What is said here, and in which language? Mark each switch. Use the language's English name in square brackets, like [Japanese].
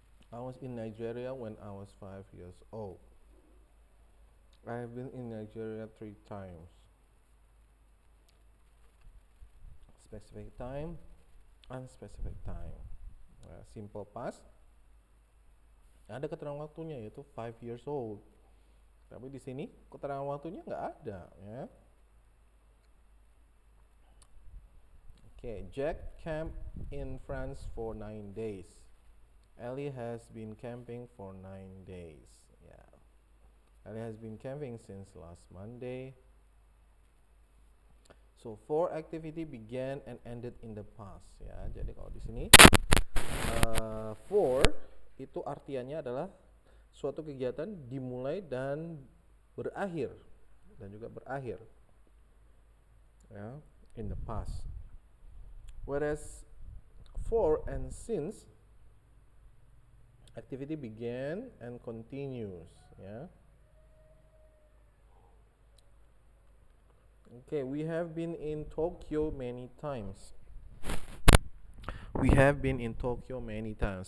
[English] I was in Nigeria when I was 5 years old. I have been in Nigeria 3 times. Specific time, unspecific time. Simple past [Indonesian] Ada keterangan waktunya yaitu [English] 5 years old. [Indonesian] Tapi di sini keterangan waktunya nggak ada ya. [English] Oke, Jack camped in France for 9 days. Ellie has been camping for 9 days. Ya, Ellie has been camping since last Monday. So four activity began and ended in the past. [Indonesian] Ya, jadi kalau di sini for itu artiannya adalah suatu kegiatan dimulai dan berakhir dan juga berakhir ya, [English] in the past. Whereas for and since activity began and continues ya. Okay, we have been in Tokyo many times. We have been in Tokyo many times.